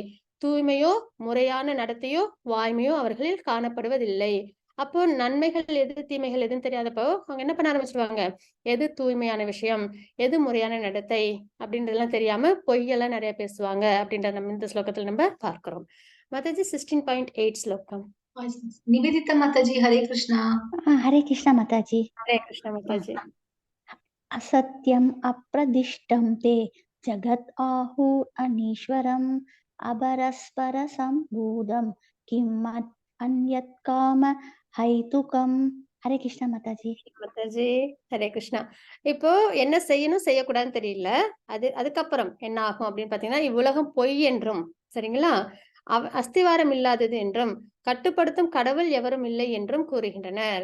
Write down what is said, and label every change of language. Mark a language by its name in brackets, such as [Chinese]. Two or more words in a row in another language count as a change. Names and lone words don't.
[Tamil] தூய்மையோ முறையான நடத்தையோ வாய்மையோ அவர்களில் காணப்படுவதில்லை. அப்போ நன்மைகள் எது தீமைகள் எதுன்னு தெரியாதப்போ அவங்க என்ன பண்ண ஆரம்பிச்சிருவாங்க? எது தூய்மையான விஷயம், எது முறையான நடத்தை அப்படின்றதெல்லாம் தெரியாம பொய்யெல்லாம் நிறைய பேசுவாங்க அப்படின்றத நம்ம இந்த ஸ்லோகத்துல நம்ம பார்க்கிறோம். மாதாஜி 16.8 ஸ்லோகம். [Hindi] निवेदिता माताजी, हरे कृष्णा। हरे कृष्ण माताजी। हरे कृष्ण माताजी. [Sanskrit] असत्यम् अप्रदिष्टं ते जगत् आहुः अनीश्वरम् अपरस्पर सम्भूतं किम् अन्यत् काम हैतुकम्। [Hindi] हरे कृष्ण माताजी। माताजी हरे कृष्णा. [Tamil] இப்போ என்ன செய்யணும் செய்யக்கூடாதுன்னு தெரியல. அதுக்கப்புறம் என்ன ஆகும் அப்படின்னு பாத்தீங்கன்னா, இவ்வுலகம் பொய் என்றும் சரிங்களா, அஸ்திவாரம் இல்லாதது என்றும் கட்டுப்படுத்தும் கடவுள் எவரும் இல்லை என்றும் கூறுகின்றனர்.